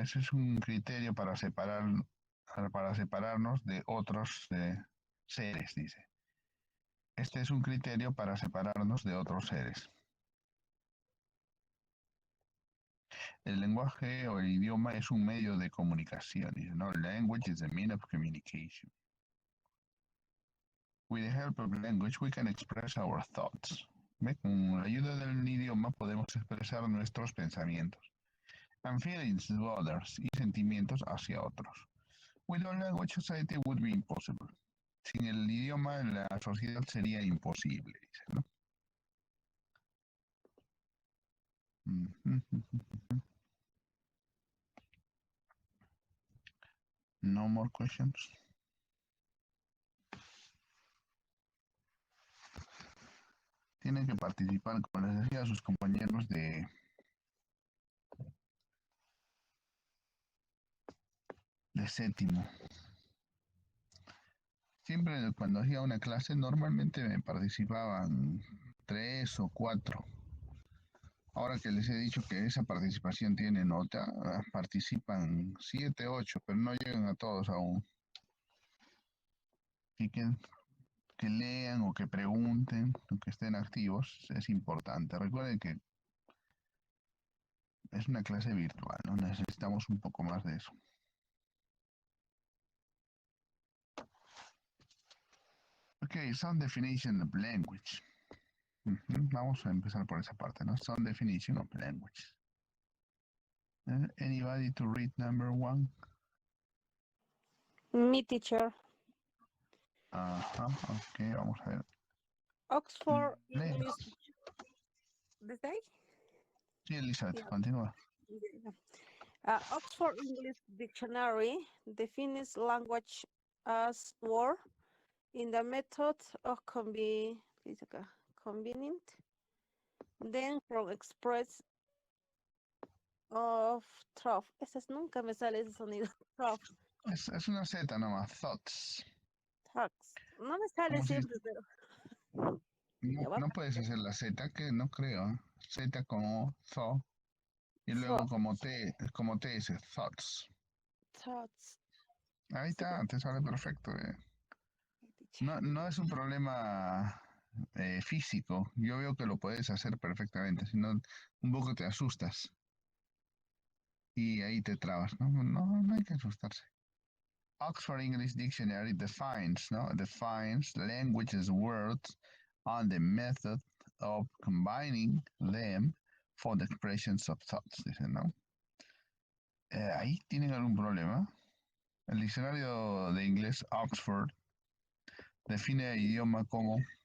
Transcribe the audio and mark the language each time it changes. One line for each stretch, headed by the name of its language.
Spanish: Ese es un criterio para separarnos de otros seres, dice. Este es un criterio para separarnos de otros seres. El lenguaje o el idioma es un medio de comunicación, dice, ¿no?
English: Language is the mean of communication. With the help of language, we can express our thoughts.
Spanish: ¿Ve? Con la ayuda del idioma podemos expresar nuestros pensamientos.
English: And feelings to others,
Spanish: y sentimientos hacia otros.
English: Without language, society would be impossible.
Spanish: Sin el idioma, la sociedad sería imposible, dice, ¿no?
English: No more questions.
Spanish: Tienen que participar, como les decía a sus compañeros de séptimo. Siempre cuando hacía una clase, normalmente me participaban 3 o 4. Ahora que les he dicho que esa participación tiene nota, participan 7, 8, pero no llegan a todos aún. Así que lean o que pregunten, o que estén activos, es importante. Recuerden que es una clase virtual, ¿no? Necesitamos un poco más de eso.
English: Ok, some definition of language.
Spanish: Vamos a empezar por esa parte, ¿no?
English: Some definition of language. Anybody to read number 1? Me, teacher.
Spanish: Ajá, ok, vamos a ver.
English: Oxford
Spanish: Lee. English. ¿Desde ahí? Sí, Elizabeth,
English: Yeah.
Spanish: continúa.
English: Oxford English Dictionary defines language as word in the method of convenient, then from express of trough.
Spanish: Nunca me sale ese sonido.
English: Trough.
Spanish: Es una Z nomás, thoughts. Talks. No me sale Como si siempre, pero ya va. no puedes hacer la Z, que no creo. Z como tho, y luego
English: Thought,
Spanish: como TS, thoughts.
English: thoughts.
Spanish: Ahí Sí, está, te sale perfecto.
English: teacher.
Spanish: No es un problema físico. Yo veo que lo puedes hacer perfectamente, sino un poco te asustas y ahí te trabas, ¿no? No hay que asustarse.
English: Oxford English Dictionary defines language as words and the method of combining them for the expressions of thoughts,
Spanish: dice, ¿no? Ahí tienen algún problema. El diccionario de inglés Oxford define el idioma como